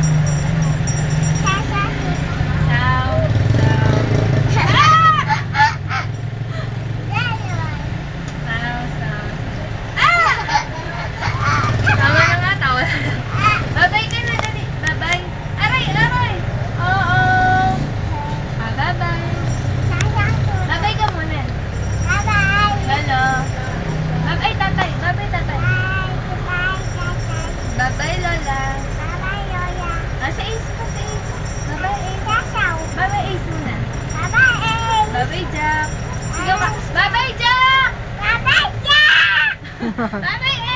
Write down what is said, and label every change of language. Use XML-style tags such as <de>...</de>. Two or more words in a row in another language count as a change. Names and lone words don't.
<tl>Bye-bye ka na, dali. Bye-bye. Aray, aray. Oo. Bye-bye. Bye-bye ka muna. Lolo. Bye-bye, tatay. Bye-bye, tatay. Bye-bye, Lola. Sa Ace ka, sa Ace. Bye-bye, Ace. Bye-bye, Ace muna. Bye-bye, Jack. Sigaw ka. Bye-bye, Jack! Bye-bye!</tl>